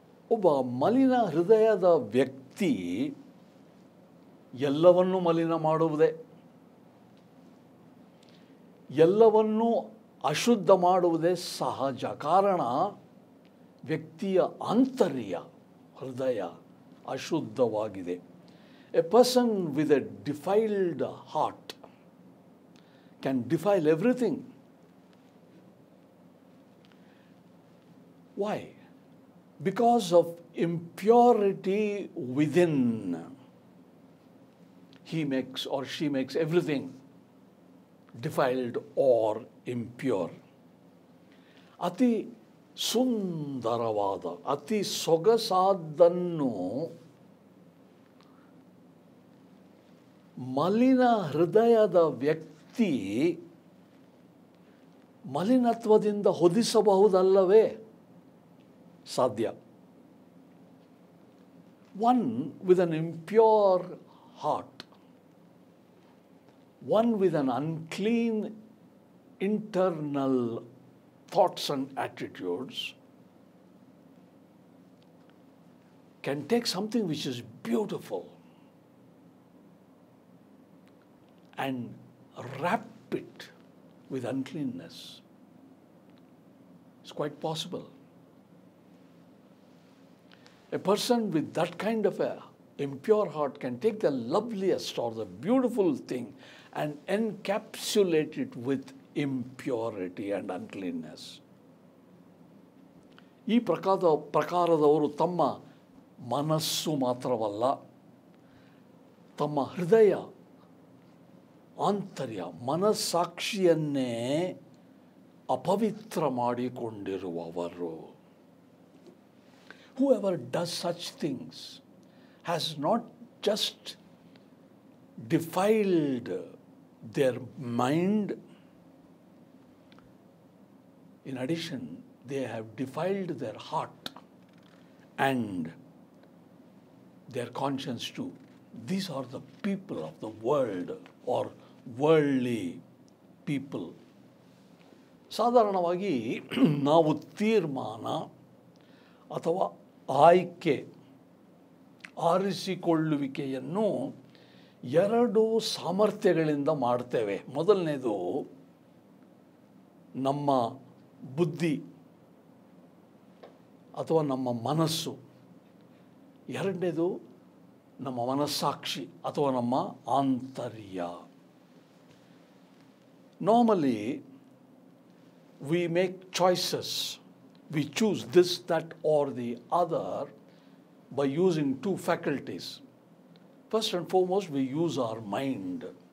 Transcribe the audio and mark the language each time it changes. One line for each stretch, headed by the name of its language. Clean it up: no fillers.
Kannada: ಒಬ್ಬ ಮಲಿನ ಹೃದಯದ ವ್ಯಕ್ತಿ ಎಲ್ಲವನ್ನೂ ಮಲಿನ ಮಾಡುವುದೇ, ಎಲ್ಲವನ್ನೂ ಅಶುದ್ಧ ಮಾಡುವುದೇ ಸಹಜ. ಕಾರಣ ವ್ಯಕ್ತಿಯ ಆಂತರ್ಯ ಹೃದಯ ಅಶುದ್ಧವಾಗಿದೆ.
English: A person with a defiled heart can defile everything. Why? Because of impurity within, he makes or she makes everything defiled or impure.
Kannada: ಅತಿ ಸುಂದರವಾದ, ಅತಿ ಸೊಗಸಾದನ್ನು ಮಲಿನ ಹೃದಯದ ವ್ಯಕ್ತಿ ಮಲಿನತ್ವದಿಂದ ಹೊದಿಸಬಹುದಲ್ಲವೇ? ಸಾಧ್ಯ.
English: One with an impure heart, one with an unclean internal thoughts and attitudes can take something which is beautiful and wrap it with uncleanness. It's quite possible. A person with that kind of a impure heart can take the loveliest or the beautiful thing and encapsulate it with impurity and uncleanness.
Kannada: ಈ ಪ್ರಕಾರದವರು ತಮ್ಮ ಮನಸ್ಸು ಮಾತ್ರವಲ್ಲ, ತಮ್ಮ ಹೃದಯ ಆಂತರ್ಯ ಮನಸ್ಸಾಕ್ಷಿಯನ್ನೇ ಅಪವಿತ್ರ ಮಾಡಿಕೊಂಡಿರುವವರು.
English: Whoever does such things has not just defiled their mind. In addition, they have defiled their heart and their conscience too. These are the people of the world or worldly people.
Kannada: ಸಾಧಾರಣವಾಗಿ ನಾವು ತೀರ್ಮಾನ ಅಥವಾ ಆಯ್ಕೆ, ಆರಿಸಿಕೊಳ್ಳುವಿಕೆಯನ್ನು ಎರಡು ಸಾಮರ್ಥ್ಯಗಳಿಂದ ಮಾಡ್ತೇವೆ. ಮೊದಲನೇದು ನಮ್ಮ ಬುದ್ಧಿ ಅಥವಾ ನಮ್ಮ ಮನಸ್ಸು, ಎರಡನೇದು ನಮ್ಮ ಮನಸ್ಸಾಕ್ಷಿ ಅಥವಾ ನಮ್ಮ ಆಂತರ್ಯ.
English: Normally we make choices. We choose this, that or the other by using two faculties. First and foremost, we use our mind.